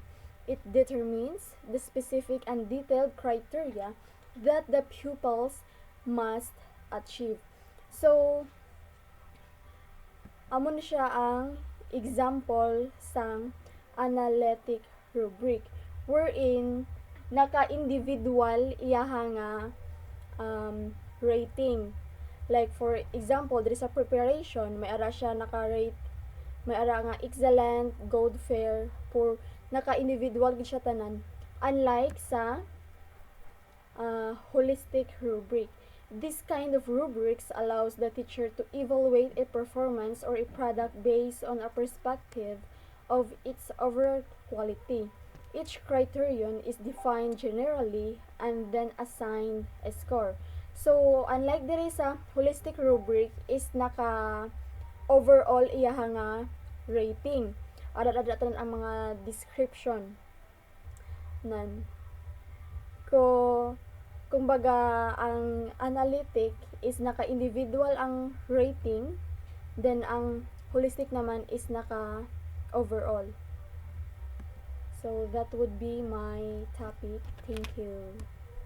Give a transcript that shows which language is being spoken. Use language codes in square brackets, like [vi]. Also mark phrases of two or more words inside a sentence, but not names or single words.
[en] It determines the specific and detailed criteria that the pupils must achieve. So, [hil] amo na siya ang example sang [en] analytic rubric [hil] wherein naka-individual iyaha nga rating. [en] Like for example, there is a preparation, [hil] may ara siya naka-rate, may ara nga excellent, gold, fair, poor, naka-individual gid siya tanan. [en] Unlike sa holistic rubric. This kind of rubrics allows the teacher to evaluate a performance or a product based on a perspective of its overall quality. Each criterion is defined generally and then assigned a score. [hil] So, unlike diri sa [en] holistic rubric [hil] is naka overall iyaha nga rating. Ada ang mga description nan. Kumbaga ang analytic is naka individual ang rating, then ang holistic naman is naka overall. [en] So that would be my topic. Thank you.